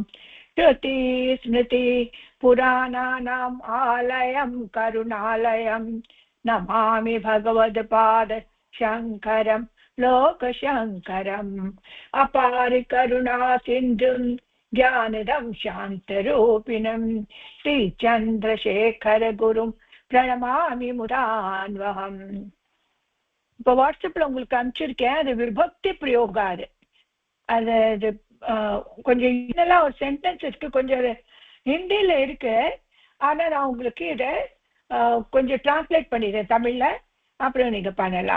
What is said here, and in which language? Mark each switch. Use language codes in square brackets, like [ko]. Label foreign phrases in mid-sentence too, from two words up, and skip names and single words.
[sa] श्रुतिस्मृति पुराणानाम् आलयं करुणालयं नमामि भगवत्पाद शङ्करं लोकशङ्करम्। अपार करुणा सिन्धुं ज्ञानदं शान्तरूपिणं श्रीचन्द्रशेखर गुरुं प्रणमामि मुदान्वहम्. [ta] இப்போ வாட்ஸ்அப்ல உங்களுக்கு அனுப்பிச்சிருக்கேன். அது விபக்தி பிரயோகாது. அது கொஞ்சம் இதெல்லாம் ஒரு சென்டென்ஸ் இருக்கு, கொஞ்சம் ஹிந்தியில இருக்கு. ஆனா நான் உங்களுக்கு இதை கொஞ்சம் டிரான்ஸ்லேட் பண்ணிடுறேன் தமிழ்ல, அப்புறம் நீங்க பண்ணலாம்.